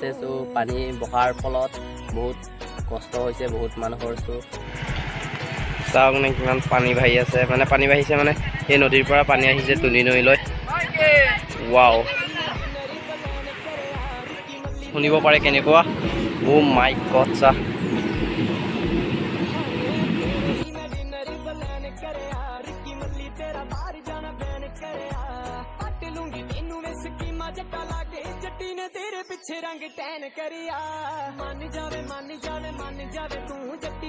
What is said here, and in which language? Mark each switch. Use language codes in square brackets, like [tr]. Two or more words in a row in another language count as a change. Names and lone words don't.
[as] সো পানী বহাৰ ফলত বহুত কষ্ট হৈছে বহুত মানুহৰ। সো চাওক নে কিমান পানী বাঢ়ি আছে। মানে পানী বাঢ়িছে মানে এই নদীৰ পৰা পানী আহিছে তুলি নৈলৈ। ৱাও, শুনিব পাৰে কেনেকুৱা। [en] oh my god ছা। [pa] ਜੱਟੀ ਨੇ ਤੇਰੇ ਪਿੱਛੇ ਰੰਗ ਟੈਨ ਕਰਿਆ ਮਨ ਜਾਵੇ ਤੂੰ ਜੱਟੀ।